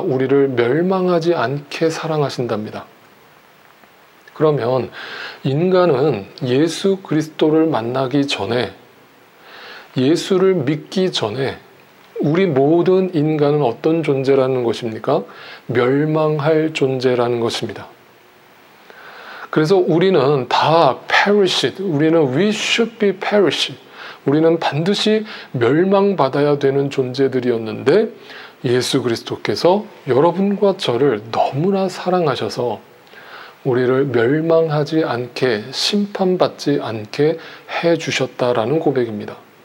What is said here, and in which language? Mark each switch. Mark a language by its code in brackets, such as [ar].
[ko] 우리를 멸망하지 않게 사랑하신답니다. 그러면 인간은 예수 그리스도를 만나기 전에, 예수를 믿기 전에 우리 모든 인간은 어떤 존재라는 것입니까? 멸망할 존재라는 것입니다. 그래서 우리는 다 [en] perished, [ko] 우리는 [en] we should be perished. [ko] 우리는 반드시 멸망받아야 되는 존재들이었는데 예수 그리스도께서 여러분과 저를 너무나 사랑하셔서 우리를 멸망하지 않게 심판받지 않게 해주셨다라는 고백입니다.